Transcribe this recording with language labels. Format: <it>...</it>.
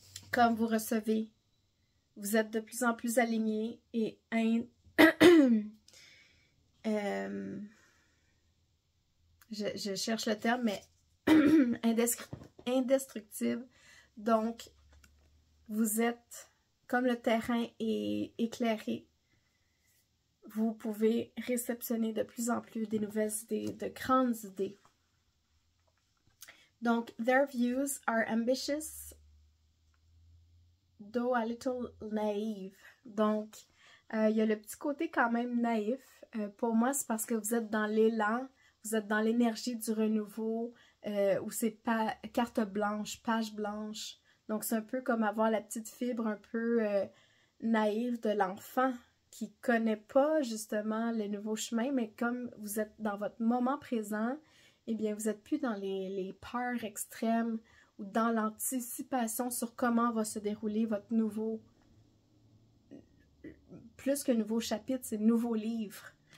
<fr>Comme vous recevez, vous êtes de plus en plus aligné et je cherche le terme, mais indestructible. Donc, vous êtes, comme le terrain est éclairé, vous pouvez réceptionner de plus en plus des nouvelles idées, de grandes idées. Donc,</fr> <en>their views are ambitious, though a little naive.</en> <fr>Donc, il y a le petit côté quand même naïf. Pour moi, c'est parce que vous êtes dans l'élan, vous êtes dans l'énergie du renouveau, où c'est carte blanche, page blanche. Donc, c'est un peu comme avoir la petite fibre un peu naïve de l'enfant qui ne connaît pas justement le nouveau chemin, mais comme vous êtes dans votre moment présent, eh bien, vous n'êtes plus dans les peurs extrêmes ou dans l'anticipation sur comment va se dérouler votre nouveau, plus que nouveau chapitre, c'est nouveau livre.</fr>